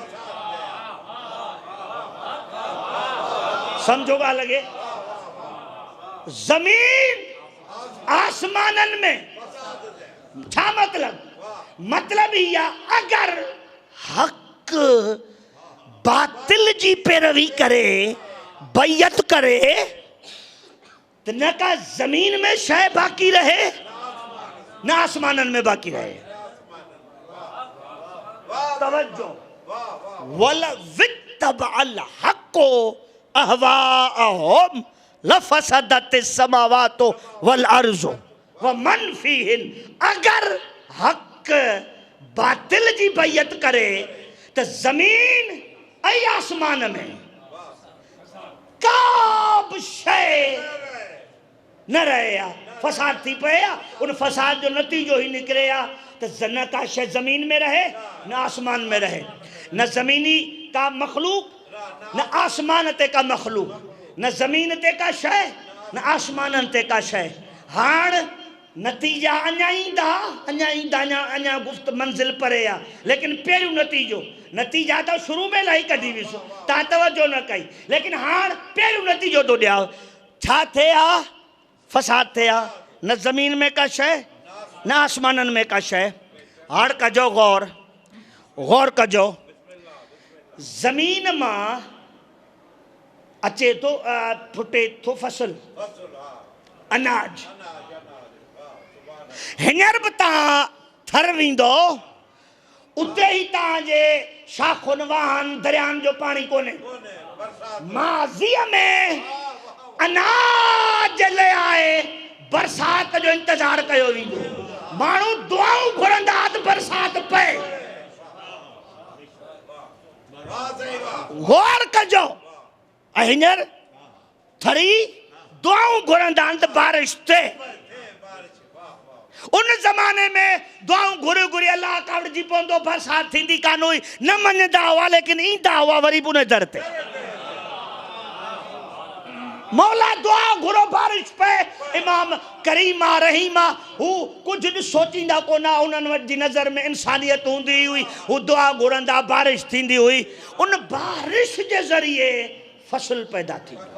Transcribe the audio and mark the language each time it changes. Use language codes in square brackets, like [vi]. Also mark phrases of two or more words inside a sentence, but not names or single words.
[sd] समझो गा लगे, जमीन आसमानन में छा मतलब, मतलब या अगर हक बातिल जी पैरवी करे बैयत करे तो न का जमीन में शय बाकी रहे न आसमानन में बाकी रहे। तवज्जो, [ar] ولو اتبع الحق أهواءهم لفسدت السماوات والأرض ومن فيهن. [sd] अगर हक बातिल जी बैयत करे तो जमीन ऐ आसमान में काब शय न रहे, फसाद थी पे, उन फसाद जो नतीजो ही निकले तो न का शय जमीन में रहे न आसमान में रहे, न जमीनी का मखलूक न आसमान ते का मखलूक, न जमीन ते का शय न आसमान ते का शय। हाण नतीजा अञा अञा गुफ्त मंजिल परे आ, लेकिन पहिरियों नतीजा तो शुरू में लाई कढी विसो, ता तवज्जो न कई, लेकिन हाण पहिरियों नतीजो तो ॾियां छा थे आ, फसाद थे आ, न जमीन में का शय न आसमानन में का शय। हाण कजो गौर कजो, जमीन मां अचे तो फुटे तो फसल अनाज, हींअर बि तव्हां थर वींदो उते ही तव्हांजे शाखुनि वाहन दरियानि जो पाणी कोन्हे। माज़ीअ में अनाज ले आए बरसात जो इंतजार कयो वेंदो, माण्हू दुआऊं घुरंदा त बरसात पए। गौर कजो, हींअर थरी दुआऊं घुरंदा आहिनि त बारिश थे। उन जमाने में दुआऊं घुरी घुरी अल्लाह कावड़जी पवंदो, बरसात थींदी कान हुई, न मञदा हुआ, लेकिन ईंदा हुआ वरी बि उन दर ते। मौला दुआ घुरो बारिश पे, इमाम करीमा रहीमा हू कुछ न सोचींदा कोना, उन्हनि जी नज़र में इंसानियत हूंदी हुई, हू दुआ घुरंदा बारिश थींदी हुई, उन बारिश जे ज़रिए फसल पैदा थी।